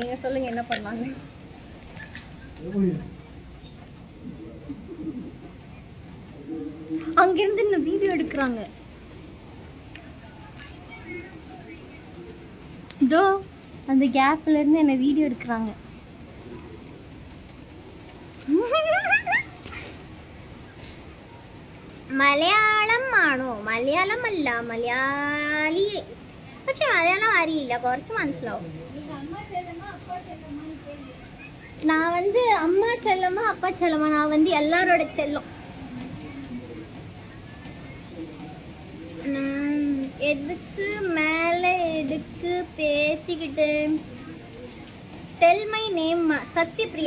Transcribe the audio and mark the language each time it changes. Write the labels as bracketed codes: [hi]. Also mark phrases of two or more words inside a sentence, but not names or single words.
[ta] நீங்கள் சொல்லுங்கள் என்ன பண்ணலான்னு. அங்கிருந்து இந்த வீடியோ எடுக்கிறாங்க. இதோ அந்த கேப்ல இருந்து என்ன வீடியோ எடுக்கிறாங்க. [ml] മലയാളം ആണോ? മലയാളം അല്ല, മലയാളി. പക്ഷെ മലയാളം അറിയില്ല, കുറച്ച് മനസ്സിലാവും. [ta] நான் வந்து அம்மா செல்லமா அப்பா செல்லமா? நான் வந்து எல்லாரோட செல்லம். எதுக்கு மேலே எதுக்கு பேசிக்கிட்டு? [en] tell my name. சத்யபிரியா.